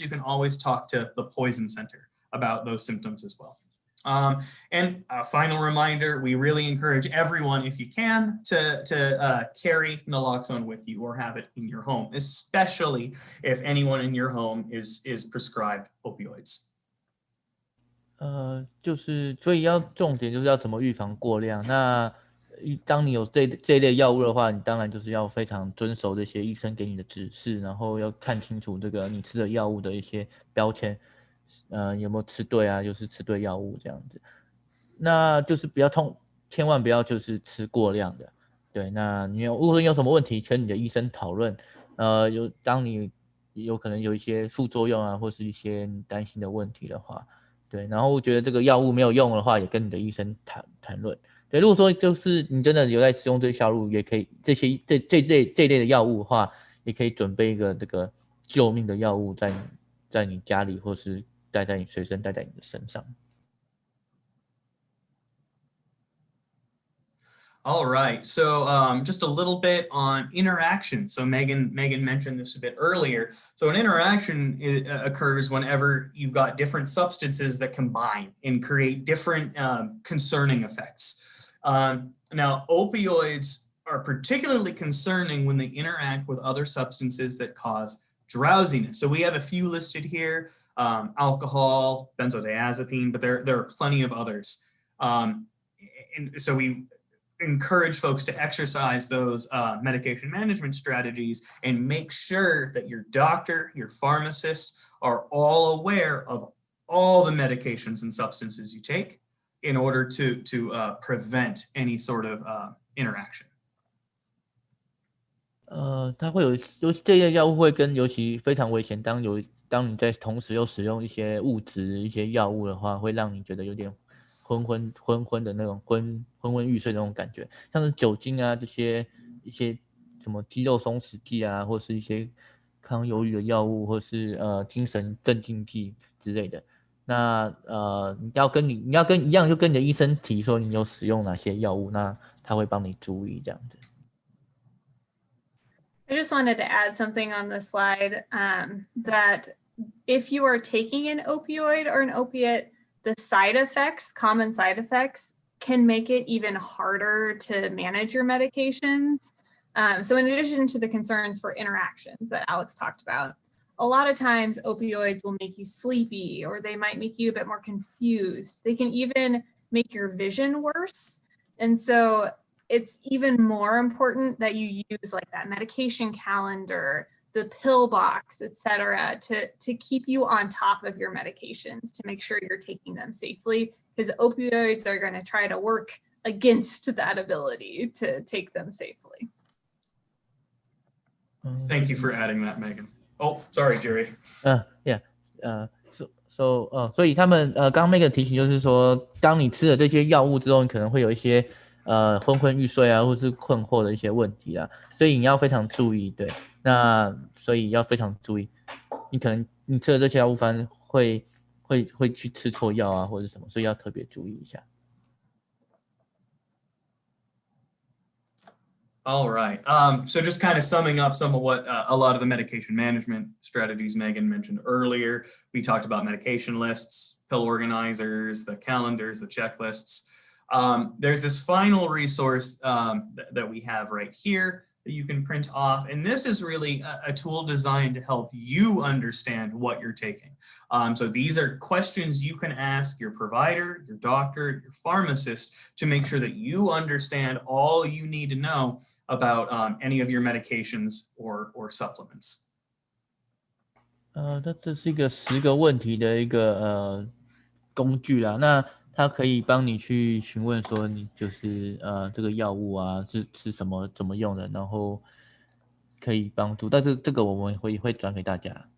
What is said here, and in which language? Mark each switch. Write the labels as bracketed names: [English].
[English] You can always talk to the poison center about those symptoms as well. And a final reminder, we really encourage everyone, if you can, to carry naloxone with you or have it in your home, especially if anyone in your home is prescribed opioids. [Chinese] 就是所以重点就是要怎么预防过量。那当你有这一类药物的话，你当然就是要非常遵守这些医生给你的指示，然后要看清楚这个你吃的药物的一些标签。有没有吃对啊？就是吃对药物这样子，那就是千万不要就是吃过量的。对，那如果你有什么问题，跟你的医生讨论。当你有可能有一些副作用啊，或是一些你担心的问题的话，对，然后觉得这个药物没有用的话，也跟你的医生谈论。对，如果说就是你真的有在使用这些药物，也可以这一类的药物的话，也可以准备一个这个救命的药物在你家里，或是随身带在你的身上。 [English] All right, so just a little bit on interaction. So Megan mentioned this a bit earlier. So an interaction occurs whenever you've got different substances that combine and create different concerning effects. Now, opioids are particularly concerning when they interact with other substances that cause drowsiness. So we have a few listed here. Alcohol, benzodiazepine, but there are plenty of others. and so we encourage folks to exercise those medication management strategies and make sure that your doctor, your pharmacist are all aware of all the medications and substances you take in order to prevent any sort of interaction. [Chinese] 它会有这些药物会跟尤其非常危险，当你在同时又使用一些物质、一些药物的话，会让你觉得有点昏昏的那种昏昏欲睡的那种感觉，像是酒精啊一些什么肌肉松弛剂啊，或是一些抗忧郁的药物，或是精神镇静剂之类的。那你要跟一样，就跟你的医生提说你有使用哪些药物，那他会帮你注意这样子。 [English] I just wanted to add something on this slide that if you are taking an opioid or an opiate, the common side effects can make it even harder to manage your medications. So in addition to the concerns for interactions that Alex talked about, a lot of times opioids will make you sleepy, or they might make you a bit more confused. They can even make your vision worse. And so it's even more important that you use like that medication calendar, the pill box, etc., to keep you on top of your medications, to make sure you're taking them safely, because opioids are going to try to work against that ability to take them safely. Thank you for adding that, Megan. Oh, sorry, Jerry. Yeah. [Chinese] So 所以他们刚刚那个提醒就是说，当你吃了这些药物之后，你可能会有一些昏昏欲睡啊，或是困惑的一些问题啊，所以你要非常注意，对，那所以要非常注意，你可能你吃了这些药物，反正会去吃错药啊，或者什么，所以要特别注意一下。 [English] All right. So just kind of summing up some of what a lot of the medication management strategies Megan mentioned earlier. We talked about medication lists, pill organizers, the calendars, the checklists. There's this final resource that we have right here that you can print off. And this is really a tool designed to help you understand what you're taking. So these are questions you can ask your provider, your doctor, your pharmacist to make sure that you understand all you need to know about any of your medications or supplements. [Chinese] 这是一个10个问题的一个工具啦。那它可以帮你去询问说你就是这个药物啊是吃什么怎么用的，然后可以帮助。但是这个我们会转给大家。